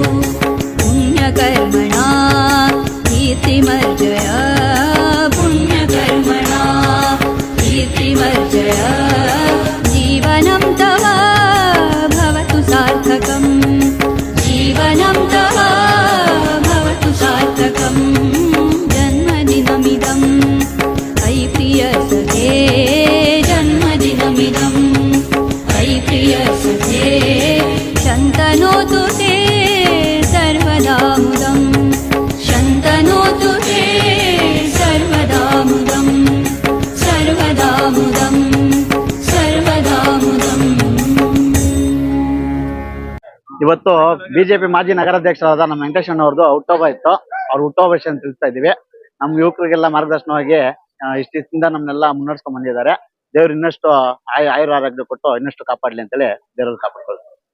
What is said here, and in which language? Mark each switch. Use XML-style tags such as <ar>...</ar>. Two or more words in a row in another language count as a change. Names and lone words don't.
<sa>पुण्यकर्मणा कीर्तिमर्जय पुण्यकर्मणा कीर्तिमर्जय जीवनं तव भवतु सार्थकम् जीवनं तव भवतु सार्थकम् जन्मदिनमिदम् अयि प्रियसखे जन्मदिनमिदम् अयि प्रियसखे शन्तनोतु ते सर्वदा मुदम् शन्तनोतु ते सर्वदा मुदम् सर्वदा मुदम् सर्वदा मुदम्।</sa> <kn>ಇವತ್ತು ಬಿಜೆಪಿ ಮಾಜಿ ನಗರಾಧ್ಯಕ್ಷರಾದ ನಮ್ಮ ವೆಂಕಟೇಶಣ್ಣವ್ರದ್ದು ಹುಟ್ಟುಹಬ್ಬ ಇತ್ತು. ಅವ್ರ ಹುಟ್ಟುಹಬ್ಬ ವಿಷಯ ತಿಳಿಸ್ತಾ ಇದೀವಿ. ನಮ್ಮ ಯುವಕರಿಗೆಲ್ಲ ಮಾರ್ಗದರ್ಶನವಾಗಿ ಇಷ್ಟಿಂದ ನಮ್ಮನ್ನೆಲ್ಲ ಮುನ್ನಡೆಸ್ಕೊಂಡ್ ಬಂದಿದ್ದಾರೆ. ದೇವ್ರು ಇನ್ನಷ್ಟು ಆಯುರ ಆರೋಗ್ಯ ಕೊಟ್ಟು ಇನ್ನಷ್ಟು ಕಾಪಾಡ್ಲಿ ಅಂತೇಳಿ ದೇವ್ರಲ್ಲಿ ಕಾಪಾಡ್ಕೊಳ್ತಾರೆ.</kn>